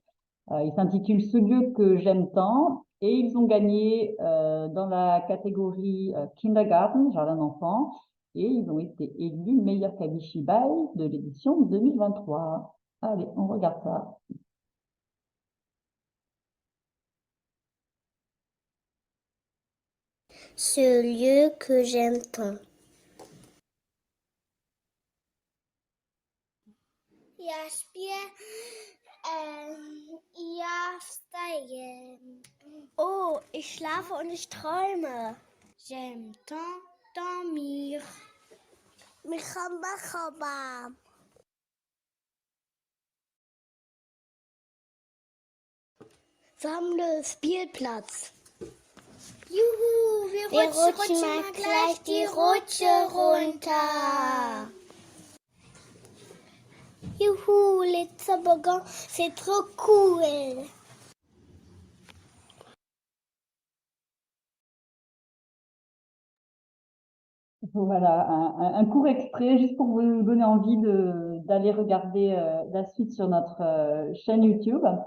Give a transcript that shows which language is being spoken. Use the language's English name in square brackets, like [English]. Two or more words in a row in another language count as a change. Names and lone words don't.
[French] Il s'intitule Ce lieu que j'aime tant, et ils ont gagné dans la catégorie Kindergarten, jardin d'enfants, et ils ont été élus meilleur kamishibai de l'édition 2023. Allez, on regarde ça. Ce lieu que j'aime tant. [Polish] Ja wstaję. [German] Oh, ich schlafe und ich träume. [French] J'aime tant dormir. Michamba. [German] Wir haben einen Spielplatz. Juhu, wir rutschen mal gleich die Rutsche runter. Juhu, [French] les toboggans, c'est trop cool. Voilà, un court extrait juste pour vous donner envie d'aller regarder la suite sur notre chaîne YouTube.